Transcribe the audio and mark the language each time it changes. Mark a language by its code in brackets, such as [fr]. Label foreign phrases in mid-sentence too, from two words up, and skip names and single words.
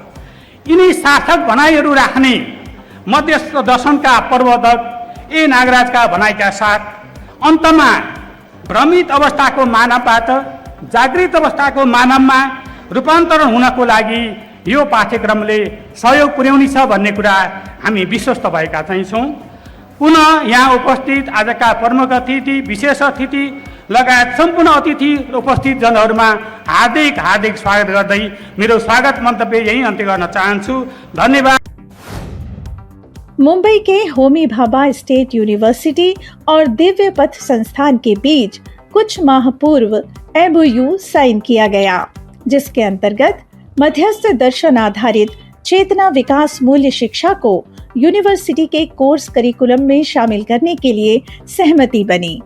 [ne] यिनी सार्थक भनाइहरू राख्ने मध्यस्थ दर्शनका प्रवर्तक ए नागराजका भनाइका साथ अन्तमा भ्रमित अवस्थाको मानवबाट जागृत अवस्थाको मानवमा रूपान्तरण हुनको लागि यो पाठ्यक्रमले सहयोग पुर्याउनेछ भन्ने कुरा हामी विश्वस्त भएका छौँ। पुनः यहाँ उपस्थित आजका प्रमुख अतिथि, विशेष अतिथि लगायत सम्पूर्ण अतिथि उपस्थित जनहरूमा हार्दिक स्वागत गर्दै मेरो स्वागत मन्तव्य यही अन्त्य गर्न चाहन्छु। धन्यवाद। [hi] मुंबई के होमी भाभा स्टेट यूनिवर्सिटी और दिव्य पथ संस्थान के बीच कुछ माह पूर्व MOU साइन किया गया, जिसके अंतर्गत मध्यस्थ दर्शन आधारित चेतना विकास मूल्य शिक्षा को यूनिवर्सिटी के [en] course curriculum [hi] में शामिल करने के लिए सहमति बनी।